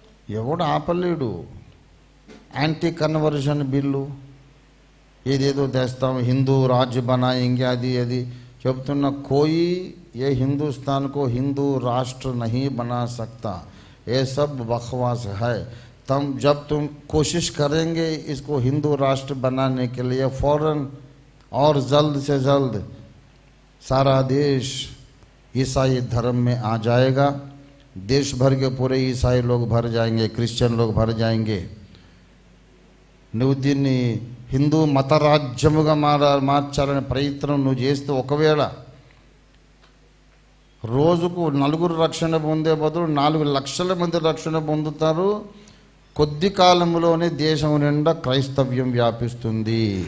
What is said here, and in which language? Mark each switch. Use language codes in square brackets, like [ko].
[te] ఎవడు ఆపలేడు. Anti conversion bill ఏదేదో తెస్తాం, హిందూ రాజ్య బనాయింగే, అది చెబుతున్న కోయి [hi] ये हिंदुस्तान को हिंदू राष्ट्र नहीं बना सकता. ये सब बकवास है. जब तुम कोशिश करेंगे इसको हिंदू राष्ट्र बनाने के लिए, फौरन और जल्द से जल्द सारा देश ईसाई धर्म में आ जाएगा. देश भर के पूरे ईसाई लोग भर जाएंगे, क्रिश्चियन लोग भर जाएंगे. [te] నువ్వు దీన్ని హిందూ మతరాజ్యముగా మార్చాలనే ప్రయత్నం నువ్వు చేస్తే, ఒకవేళ రోజుకు 4 రక్షణ పొందే బదులు 4 లక్షల మంది రక్షణ పొందుతారు. కొద్ది కాలంలోనే దేశం నిండా క్రైస్తవ్యం వ్యాపిస్తుంది.